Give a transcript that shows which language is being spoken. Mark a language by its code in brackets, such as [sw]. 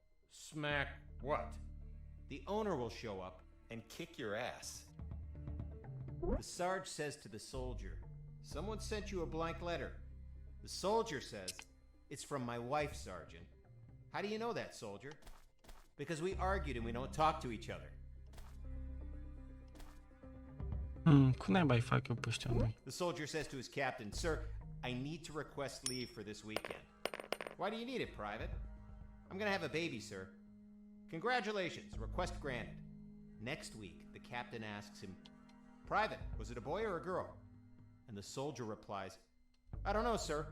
[en] Smack what? The owner will show up and kick your ass. The Sarge says to the soldier, someone sent you a blank letter. The soldier says, it's from my wife, Sergeant. How do you know that, soldier? Because we argued and we don't talk to each other. [ro] Cum naiba îi fac eu pe ăștia noi? [en] The soldier says to his captain, sir, I need to request leave for this weekend. Why do you need it, Private? I'm gonna have a baby, sir. Congratulations, request granted. Next week, the captain asks him, Private, was it a boy or a girl? And the soldier replies, I don't know, sir.